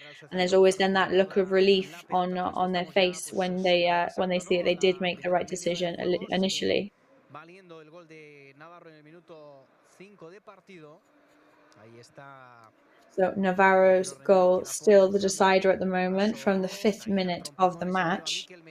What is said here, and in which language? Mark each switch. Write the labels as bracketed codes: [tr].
[en] And there's always then that look of relief on their face when they see that they did make the right decision initially. [es] Valiendo el gol de Navarro en el minuto 5 de partido. Ahí está. [en] So Navarro's goal still the decider at the moment from the 5th minute of the match.